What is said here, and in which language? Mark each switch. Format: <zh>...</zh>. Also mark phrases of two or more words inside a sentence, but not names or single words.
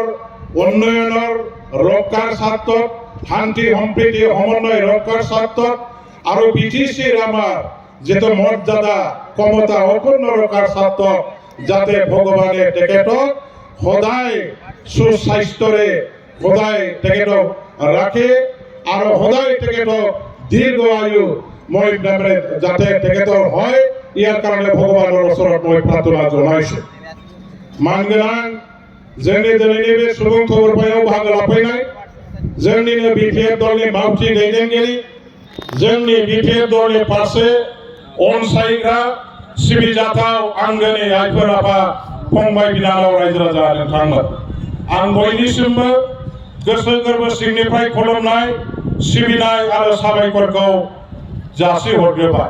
<as>উন্নয়নৰ ৰক্ষাৰ স্বাৰ্থত, শান্তি সম্প্ৰীতি সমন্বয় ৰক্ষাৰ স্বাৰ্থত আৰু BTCৰ আমাৰ যিটো মৰ্যাদা ক্ষমতা অক্ষুণ্ণ ৰখাৰ স্বাৰ্থত যাতে ভগৱানে তেখেতক সদায় সুস্বাস্থ্যৰে সদায় তেখেতক ৰাখে আৰু সদায় তেখেতক দীৰ্ঘ আয়ু মই যাতে তেখেতৰ হয়, ইয়াৰ কাৰণে ভগৱানৰ ওচৰত মই প্ৰাৰ্থনা জনাইছোঁ।</as> <brx>मानगोनां जोंनि दिनैनि बे सुबुं थुबुरफायाव बाहागो लाफैनाय जोंनिनो BPF दलनि मावथि दैदेनगिरि, जोंनि BPF दलनि फारसे अनसायग्रा सिबिजाथाव आंगोनि आइफोर आफा फंबाय बिनानाव रायजो राजा नोंथांमोन, आं बयनिसिमबो गोसो गोरबो सिंनिफ्राय खुलुमनाय सिबिनाय आरो साबायखरखौ जासिहरग्रोबाय।</brx>